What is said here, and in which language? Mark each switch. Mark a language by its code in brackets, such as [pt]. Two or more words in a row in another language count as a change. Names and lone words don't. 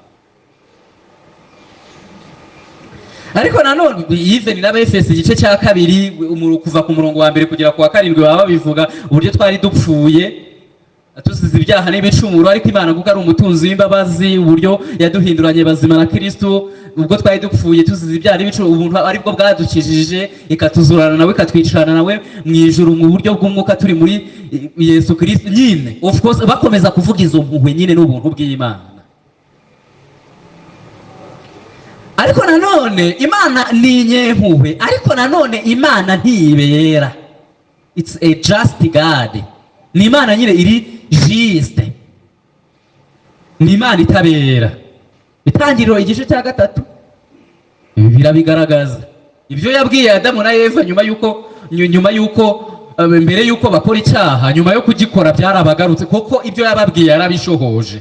[rw] Ariko nanone even n'Abefesi igice cya 2 kuva ku murongo wa 1 kugera ku wa 7 baba bivuga uburyo twari dupfuye tuzize ibyaha n'ibicumuro, ariko Imana kuko ari umutunzi w'imbabazi, uburyo yaduhinduranye bazima na Kristo, ubwo twari dupfuye tuzize ibyaha n'ibicumuro, ubuntu aribwo bwadukijije, ikatuzurana nawe, ikatwicarana nawe mu ijuru mu buryo bw'umwuka turi muri Yesu Kristo. Nyine [en] of course [rw] bakomeza kuvuga izo mpuhwe nyine n'ubuntu bw'Imana. Ariko nanone Imana ni inyempuhwe, ariko nanone Imana ntibera. [en] It's a just God. [rw] Ni Imana nyine iri juste, ni Imana itabera. Itangiriro igice cya 3 birabigaragaza ibyo yabwiye Adamu na Eva nyuma yuko mbere yuko bakora icyaha, nyuma yo kugikora byarabagarutse, kuko ibyo yababwiye yarabishohoje.